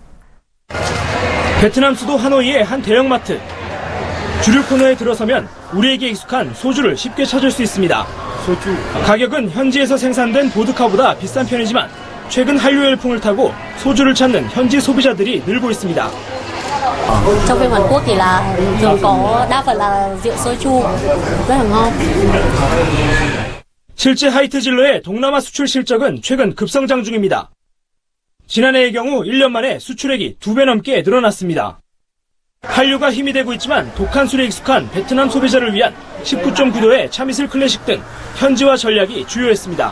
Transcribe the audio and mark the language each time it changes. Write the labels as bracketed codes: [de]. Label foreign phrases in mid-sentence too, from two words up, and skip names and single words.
[ko] 베트남 수도 하노이의 한 대형마트. 주류 코너에 들어서면 우리에게 익숙한 소주를 쉽게 찾을 수 있습니다. 가격은 현지에서 생산된 보드카보다 비싼 편이지만 최근 한류 열풍을 타고 소주를 찾는 현지 소비자들이 늘고 있습니다. [vi] Trong bên Hàn Quốc thì là thường có đa phần là rượu soju rất là ngon. [ko] 실제 하이트진로의 동남아 수출 실적은 최근 급성장 중입니다. 지난해의 경우 1년 만에 수출액이 2배 넘게 늘어났습니다. 한류가 힘이 되고 있지만 독한 술에 익숙한 베트남 소비자를 위한 19.9도의 참이슬 클래식 등 현지화 전략이 주요했습니다.